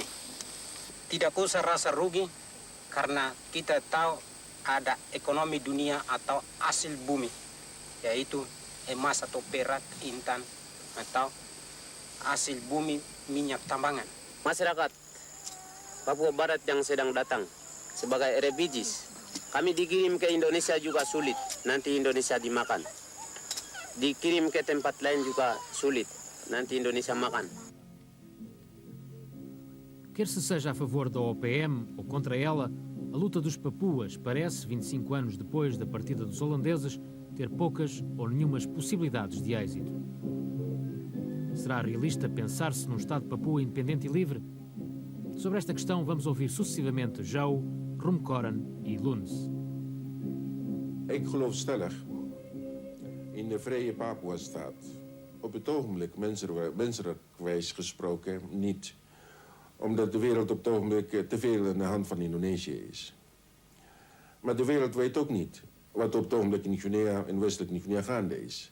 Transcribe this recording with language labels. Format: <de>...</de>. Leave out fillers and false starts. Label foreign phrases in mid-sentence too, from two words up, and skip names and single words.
<id>Tidak usah rasa rugi karena kita tahu ada ekonomi dunia atau hasil bumi, yaitu emas atau perak, intan, atau hasil bumi minyak tambangan. Masyarakat Papua Barat yang sedang datang sebagai refugees, kami dikirim ke Indonesia juga sulit, nanti Indonesia dimakan. Dikirim ke tempat lain juga sulit, nanti Indonesia makan.</id> <pt>Quer se seja a favor da OPM ou contra ela, a luta dos papuas parece, 25 anos depois da partida dos holandeses, ter poucas ou nenhumas possibilidades de êxito. Será realista pensar-se num Estado Papua independente e livre? Sobre esta questão vamos ouvir sucessivamente Joe, Rumkoren e Luns.</pt> <nl>Ik geloof stellig in de vrije Papua-staat. Op het ogenblik, menselijkwijs gesproken, niet. Omdat de wereld op het ogenblik te veel in de hand van Indonesië is. Maar de wereld weet ook niet wat op het ogenblik in Guinea, in westelijk Guinea gaande is.</nl>